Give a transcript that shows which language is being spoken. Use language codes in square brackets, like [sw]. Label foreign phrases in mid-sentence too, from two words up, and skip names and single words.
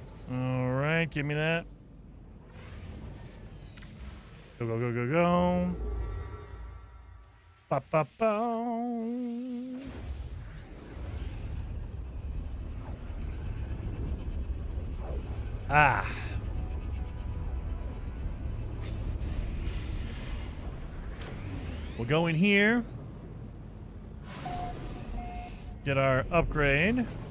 [en] All right, give me that. Go, go, go, go, go. Ba, ba, ba. Ah. We'll go in here. Get our upgrade.